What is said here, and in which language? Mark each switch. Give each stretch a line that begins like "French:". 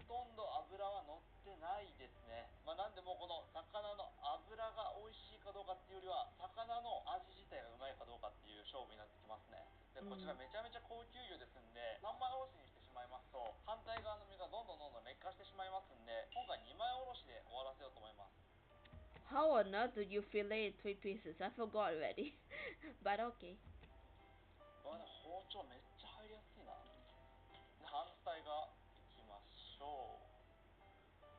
Japanese: ほとんど油は乗ってないですね。なんでもこの魚の油が美味しいかどうかっていうよりは魚の味自体がうまいかどうかっていう勝負になってきますね。でこちらめちゃめちゃ高級魚ですんで、3枚おろしにしてしまいますと反対側の身がどんどん劣化してしまいますんで、今回2枚おろしで終わらせようと思います。
English: How on earth did you fillet it 3 pieces? I forgot already. But okay.
Japanese: 包丁めっちゃ入りやすいな。反対側いきましょう。滑るな、なんかこの魚。